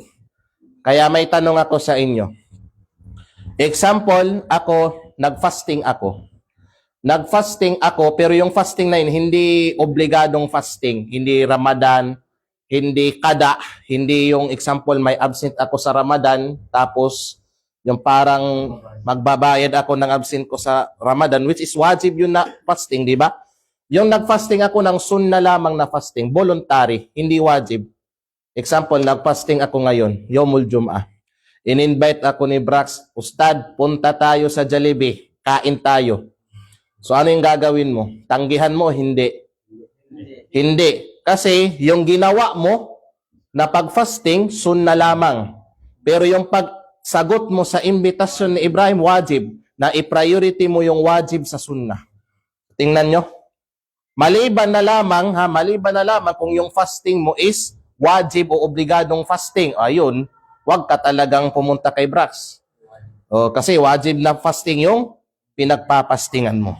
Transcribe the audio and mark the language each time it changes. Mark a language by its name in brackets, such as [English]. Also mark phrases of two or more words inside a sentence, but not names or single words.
[Filipino] Kaya may tanong ako sa inyo. Example, nag-fasting ako. Nag-fasting ako, pero yung fasting na yun, hindi obligadong fasting. Hindi Ramadan, hindi kada, hindi yung example, may absent ako sa Ramadan, tapos yung parang magbabayad ako ng absent ko sa Ramadan, [English] which is [Filipino] wajib yun na fasting, di ba? Yung nag-fasting ako ng sunna lamang na fasting, voluntary, hindi wajib. Example, nag-fasting ako ngayon, [Arabic] يوم الجمعة. [Filipino] In-invite ako ni Brax, Ustad, punta tayo sa Jollibee, kain tayo. So ano yung gagawin mo? Tanggihan mo? Hindi. Hindi. Kasi yung ginawa mo na pag-fasting, sunna lamang. Pero yung pagsagot mo sa imbitasyon ni Ibrahim, wajib. Na i-priority mo yung wajib sa sunna. Tingnan nyo. Maliban na lamang kung yung fasting mo is wajib o obligadong fasting. Ayun, wag ka talagang pumunta kay Brax. Kasi wajib na fasting yung pinagpapastingan mo.